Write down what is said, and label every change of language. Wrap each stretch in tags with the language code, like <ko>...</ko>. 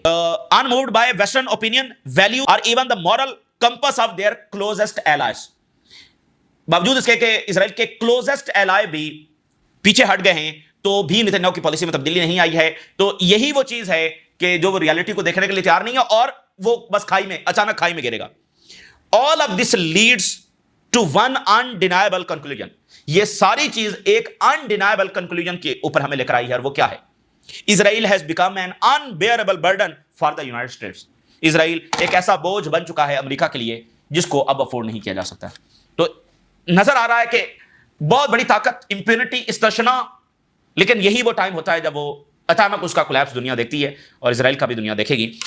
<en>Unmoved by western opinion, value اور even the moral compass of their closest allies.</en> <ur>باوجود اس کے کہ اسرائیل کے کلوزسٹ ایلائی بھی پیچھے ہٹ گئے ہیں تو بھی نیتنیاہو کی پالیسی میں تبدیلی نہیں آئی ہے. تو یہی وہ چیز ہے کہ جو وہ ریالٹی کو دیکھنے کے لیے تیار نہیں ہے اور وہ بس کھائی میں, اچانک کھائی میں گرے گا.</ur> <en>All of this leads to one undeniable conclusion.</en> <ur>یہ ساری چیز ایک</ur> <en>undeniable conclusion</en> <ur>کے اوپر ہمیں لے کر آئی ہے, اور وہ کیا ہے؟</ur> <en>Israel has become an unbearable burden for the United States.</en> <ur>اسرائیل ایک ایسا بوجھ بن چکا ہے امریکہ کے لیے جس کو اب افورڈ نہیں کیا جا سکتا. تو نظر آ رہا ہے کہ بہت بڑی طاقت، امپیونٹی، استثنا، لیکن یہی وہ ٹائم ہوتا ہے جب وہ اچانک اس کا کولیپس دنیا دیکھتی ہے، اور اسرائیل کا بھی دنیا دیکھے گی.</ur>